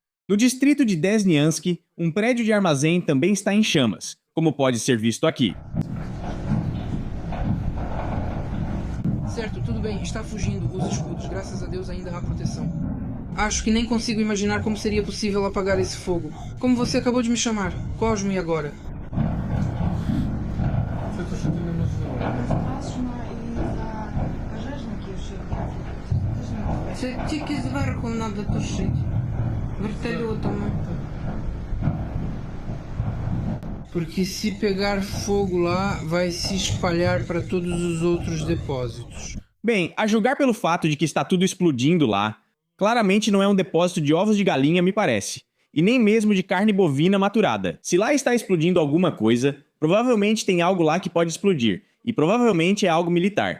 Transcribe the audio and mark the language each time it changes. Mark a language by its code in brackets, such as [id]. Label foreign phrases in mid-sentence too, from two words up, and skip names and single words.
[pt] No distrito de Desnyansky, um prédio de armazém também está em chamas, como pode ser visto aqui. Certo, tudo bem, está fugindo. Os escudos, graças a Deus, ainda há proteção. Acho que nem consigo imaginar como seria possível apagar esse fogo. Como você acabou de me chamar, Cosmo, e agora? [uk] Це тільки зверху [ru] надо тушить. [uk] Вертольотами. [pt] Porque se pegar fogo lá, vai se espalhar para todos os outros depósitos. Bem, a julgar pelo fato de que está tudo explodindo lá, claramente não é um depósito de ovos de galinha, me parece. e nem mesmo de carne bovina maturada. Se lá está explodindo alguma coisa, provavelmente tem algo lá que pode explodir, e provavelmente é algo militar.